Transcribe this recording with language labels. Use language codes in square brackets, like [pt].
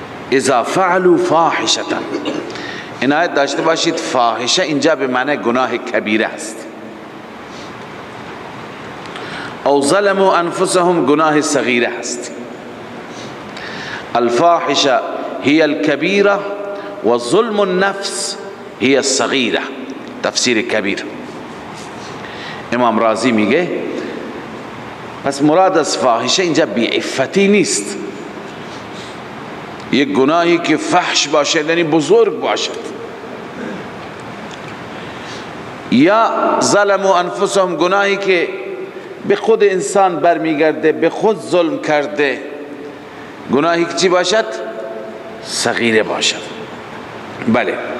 [ar] اذا فعلوا فاحشة، [fa] عنایت داشته باشید فاحشه اینجا به معنی گناه کبیره است. [ar] او ظلموا انفسهم [fa] گناه صغیره است. [ar] الفاحشه هي الكبيرة و ظلم النفس هي الصغيرة. [fa] تفسیر کبیر. امام رازی میگه پس مراد از فاحشه اینجا بیعفتی نیست، یک گناهی که فحش باشد یعنی بزرگ باشد، یا [ar] ظلموا انفسهم [fa] گناهی که به خود انسان برمیگرده، به خود ظلم کرده، گناهی که چی باشد؟ صغیره باشد. بله.